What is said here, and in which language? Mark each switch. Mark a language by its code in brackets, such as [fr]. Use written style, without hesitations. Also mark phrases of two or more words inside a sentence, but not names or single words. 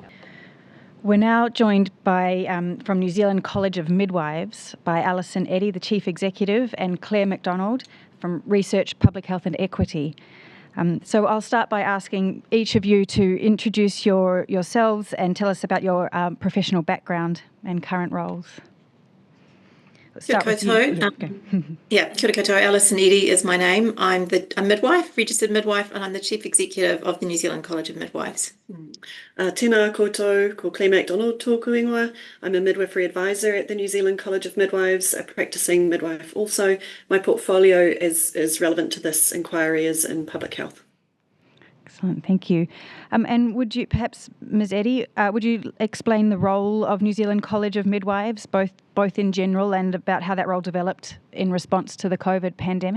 [en] We're now joined by, from New Zealand College of Midwives, by Alison Eddy, the Chief Executive, and Claire McDonald from Research, Public Health and Equity. So I'll start by asking each of you to introduce yourselves and tell us about your professional background and current roles. [mi] Kia koutou. Kia koutou. [en] Alison Eddy is my name. I'm a midwife, registered midwife, and I'm the Chief Executive of the New Zealand College of Midwives. [mi] Tēnā koutou, ko Claire McDonald tōku ingoa. [en] I'm a midwifery advisor at the New Zealand College of Midwives, a practicing midwife also. My portfolio is relevant to this inquiry is in public health. Excellent, thank you. And would you perhaps, Ms Eddy, would you explain the role of New Zealand College of Midwives, both in general and about how that role developed in response to the COVID pandemic?